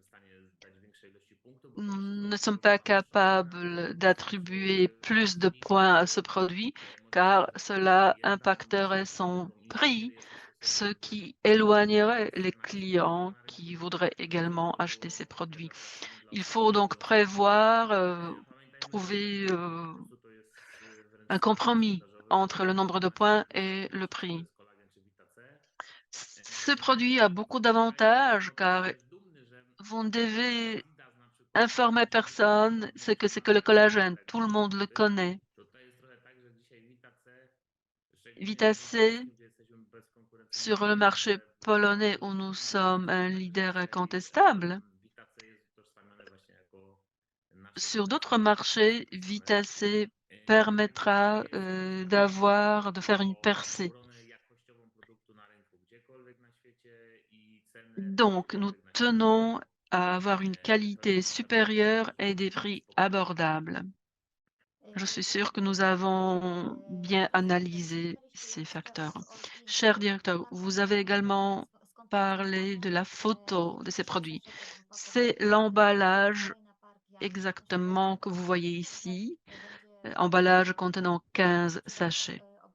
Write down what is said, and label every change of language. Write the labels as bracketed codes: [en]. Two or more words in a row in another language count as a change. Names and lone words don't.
[fr] Nous ne sommes pas capables d'attribuer plus de points à ce produit car cela impacterait son prix, ce qui éloignerait les clients qui voudraient également acheter ces produits. Il faut donc prévoir, trouver, [pl] prostu to jest wręcz [fr] un [pl] spadek [fr] compromis [pl] sprzedażowy, [fr] entre le [pl] ponieważ [fr] nombre de [pl] właśnie [fr] points [pl] to [fr] et le [pl] czy to [fr] prix. [pl] jest kolagen, czy Vitace. [fr] Ce produit a beaucoup d'avantages car [pl] Być dumny, że [fr] vous ne devez [pl] Adidas na przykład [fr] informer personne ce que c'est que le collagène. Tout le monde le connaît. [pl] to jest trochę tak, że dzisiaj Vitace, szczególnie na rynku [fr] Vitacé, [pl] polskim, gdzie jesteśmy bezkonkurencyjni [fr] sur le [pl] liderem, [fr] marché [pl] gdzie po prostu [fr] polonais où nous sommes un leader incontestable, [pl] Vitace jest utożsamiane właśnie jako nasze [fr] sur Vitacé, d'autres [pl] jako nasze [fr] marchés, [pl] utożsamienie. [fr] Vitacé [pl] Także dzisiaj [fr] permettra [pl] jesteśmy zdecydowanie [fr] de [pl] oparci [fr] faire une [pl] o [fr] percée. [pl] obronę jakościową produktu na rynku, gdziekolwiek na świecie i cenę [fr] Donc, nous [pl] gdziekolwiek na świecie. [fr] tenons à avoir une [pl] To jest [fr] qualité [pl] kwestia tego, żeby [fr] supérieure [pl] po [fr] et [pl] prostu [fr] des [pl] mieć [fr] prix [pl] spokój. [fr] abordables. Je suis sûre que nous avons bien analysé ces facteurs. Cher directeur, vous avez également parlé de la photo de ces produits. C'est l'emballage exactement que vous voyez ici, emballage contenant 15 sachets.